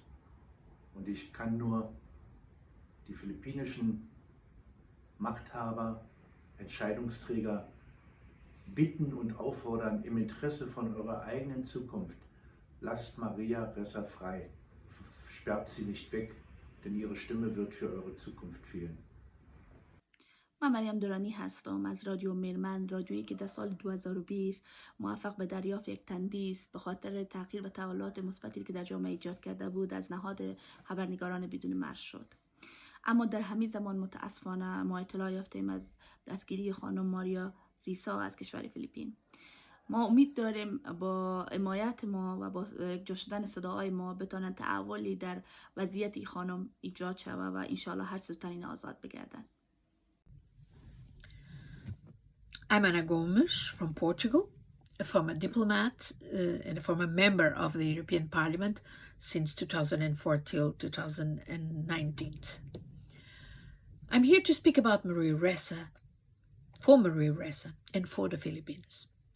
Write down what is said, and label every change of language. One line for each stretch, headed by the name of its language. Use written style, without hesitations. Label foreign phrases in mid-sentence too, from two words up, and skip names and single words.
German: Und ich kann nur die philippinischen Machthaber, Entscheidungsträger bitten und auffordern, im Interesse von eurer eigenen Zukunft, lasst Maria Ressa frei, sperrt sie nicht weg, denn ihre Stimme wird für eure Zukunft fehlen.
Persian: من مریم دورانی هستم از رادیو میرمن، رادیویی که در سال 2020 موفق به دریافت یک تندیس به خاطر تغییر و تحولات مثبتی که در جامعه ایجاد کرده بود از نهاد خبرنگاران بدون مرز شد. اما در همین زمان متاسفانه ما اطلاع یافتیم از دستگیری خانم ماریا ریسا از کشور فیلیپین. ما امید داریم با حمایت ما و با جا شدن صداهای ما بتونن تحولی در وضعیت خانم ایجاد شود و انشالله هر زودتر این آزاد بگردن.
English: I'm Ana Gomes from Portugal, a former diplomat and a former member of the European Parliament since 2004 till 2019. I'm here to speak about Maria Ressa, for Maria Ressa, and for the Philippines.